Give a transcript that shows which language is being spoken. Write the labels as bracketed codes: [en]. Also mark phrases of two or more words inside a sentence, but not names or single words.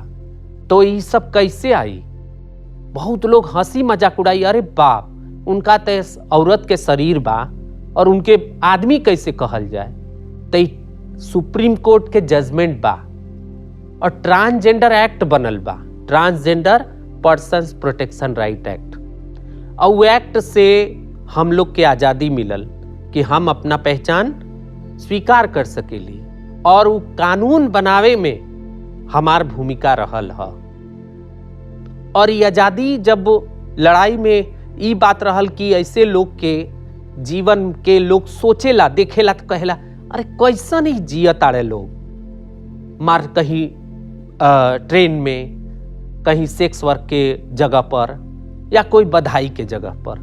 [bho] तो ये सब कैसे आई? बहुत लोग हंसी मजाक उड़ाई, अरे बाप, उनका तो औरत के शरीर बा और उनके आदमी कैसे कहल जाए। तो सुप्रीम कोर्ट के जजमेंट बा और ट्रांसजेंडर एक्ट बनल बा, ट्रांसजेंडर पर्सन्स प्रोटेक्शन राइट एक्ट। और वो एक्ट से हम लोग के आज़ादी मिलल कि हम अपना पहचान स्वीकार कर सकेली, और वो कानून बनावे में हमार भूमिका रहल है। और ये आज़ादी जब लड़ाई में ई बात रहल कि ऐसे लोग के जीवन के लोग सोचेला देखेला तो कहेला, अरे कैसा नहीं जिया तारे लोग, मार कहीं ट्रेन में, कहीं [en] sex work [bho] के जगह पर, या कोई बधाई के जगह पर।